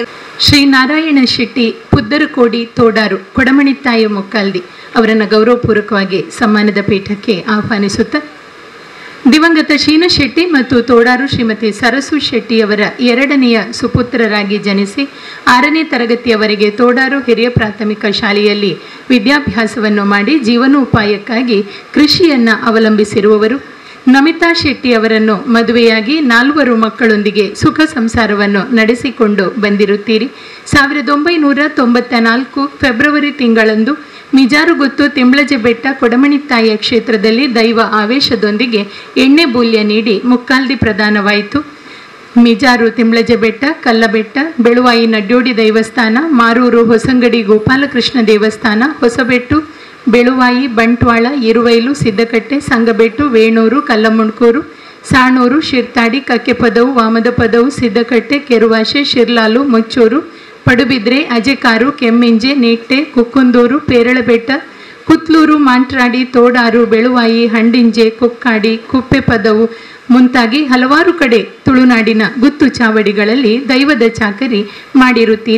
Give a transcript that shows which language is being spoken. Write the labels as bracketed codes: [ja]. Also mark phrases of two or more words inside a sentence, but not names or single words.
[kn] ಶ್ರೀ ನಾರಾಯಣ ಶೆಟ್ಟಿ, ಪುದ್ದರಕೋಡಿ, ತೋಡಾರು, ಕೊಡಮಣಿತ್ತಾಯ ಮುಕ್ಕಾಲ್ದಿ ಅವರನ್ನು ಗೌರವಪೂರ್ವಕವಾಗಿ ಸನ್ಮಾನದ ಪೀಠಕ್ಕೆ ಆಹ್ವಾನಿಸುತ್ತಾ ದಿವಂಗತ ಶೀನಶೆಟ್ಟಿ ಮತ್ತು ತೋಡಾರು ಶ್ರೀಮತಿ ಸರಸು ಶೆಟ್ಟಿಯವರ ಎರಡನೆಯ ಸುಪುತ್ರರಾಗಿ ಜನಿಸಿ 6ನೇ ತರಗತಿಯವರೆಗೆ ತೋಡಾರು ಹಿರಿಯ ಪ್ರಾಥಮಿಕ ಶಾಲೆಯಲ್ಲಿ ವಿದ್ಯಾಭ್ಯಾಸವನ್ನು ಮಾಡಿ ಜೀವನೋಪಾಯಕ್ಕಾಗಿ ಕೃಷಿಯನ್ನು ಅವಲಂಬಿಸಿರುವವರು. ನಮಿತಾ ಶೆಟ್ಟಿಯವರನ್ನು ಮದುವೆಯಾಗಿ 4 ಮಕ್ಕಳೊಂದಿಗೆ ಸುಖ ಸಂಸಾರವನ್ನು ನಡೆಸಿಕೊಂಡು ಬಂದಿರುತ್ತೀರಿ. 1994 ಫೆಬ್ರವರಿ ತಿಂಗಳಂದು ಮಿಜಾರುಗುತ್ತು ತಿಂಬ್ಳಜೆ ಬೆಟ್ಟ ಕೊಡಮಣಿತ್ತಾಯ ಕ್ಷೇತ್ರದಲ್ಲಿ ದೈವ ಆವೇಶದೊಂದಿಗೆ ಎಣ್ಣೆ ಬೂಲ್ಯ ನೀಡಿ ಮುಕ್ಕಾಲ್ದಿ ಪ್ರದಾನವಾಯಿತು. ಮಿಜಾರು ತಿಂಬ್ಳಜೆ ಬೆಟ್ಟ, ಕಲ್ಲಬೆಟ್ಟ, ಬೆಳುವಾಯಿ ನಡ್ಯೋಡಿ ದೇವಸ್ಥಾನ, ಮಾರೂರು ಹೊಸಂಗಡಿ ಗೋಪಾಲಕೃಷ್ಣ ದೇವಸ್ಥಾನ, ಹೊಸಬೆಟ್ಟು, ಬೆಳುವಾಯಿ, ಬಂಟ್ವಾಳ, ಇರುವೈಲು, ಸಿದ್ದಕಟ್ಟೆ, ಸಂಗಬೆಟ್ಟು, ವೇಣೂರು, ಕಲ್ಲಮುಣ್ಕೂರು, ಸಾಣೂರು, ಶಿರ್ತಾಡಿ, ಕಕ್ಕೆಪದವು, ವಾಮದಪದವು, ಸಿದ್ದಕಟ್ಟೆ, ಕೆರುವಾಶೆ, ಶಿರ್ಲಾಲು, ಮುಚ್ಚೂರು, ಪಡುಬಿದ್ರೆ, ಅಜೆಕಾರು, ಕೆಮ್ಮಿಂಜೆ, ನೆಟ್ಟೆ, ಕುಕ್ಕುಂದೂರು, ಪೇರಳಬೆಟ್ಟ, ಕುತ್ಲೂರು, ಮಾಂಟ್ರಾಡಿ, ತೋಡಾರು, ಬೆಳುವಾಯಿ, ಹಂಡಿಂಜೆ, ಕೊಕ್ಕಾಡಿ, ಕುಪ್ಪೆಪದವು ಮುಂತಾಗಿ ಹಲವಾರು ಕಡೆ ತುಳುನಾಡಿನ ಗುತ್ತು ಚಾವಡಿಗಳಲ್ಲಿ ದೈವದ ಚಾಕರಿ ಮಾಡಿರುತ್ತೀರಿ.